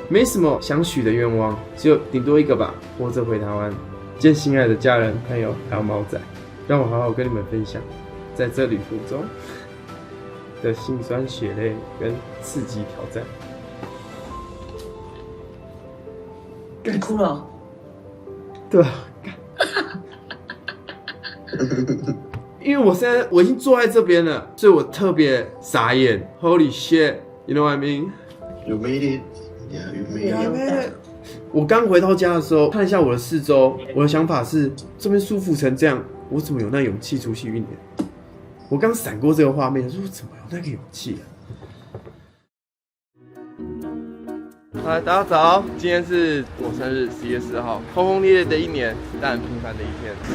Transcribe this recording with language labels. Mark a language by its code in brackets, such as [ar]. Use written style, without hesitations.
[zh] 没什么想许的愿望，只有顶多一个吧，活着回台湾，见心爱的家人、朋友还有猫仔，让我好好跟你们分享，在这旅途中的辛酸血泪跟刺激挑战。你哭了？对啊，因为我已经坐在这边了，所以我特別傻眼。 [en] Holy shit, you know what I mean? You made it. Yeah, you made it. [zh] 我刚回到家的时候，看一下我的四周，我的想法是，这边舒服成这样，我怎么有那勇气出去1年？我刚闪过这个画面，说我怎么有那个勇气啊？嗨，大家早！今天是我生日，11月4号，轰轰烈烈的1年，但很平凡的1天。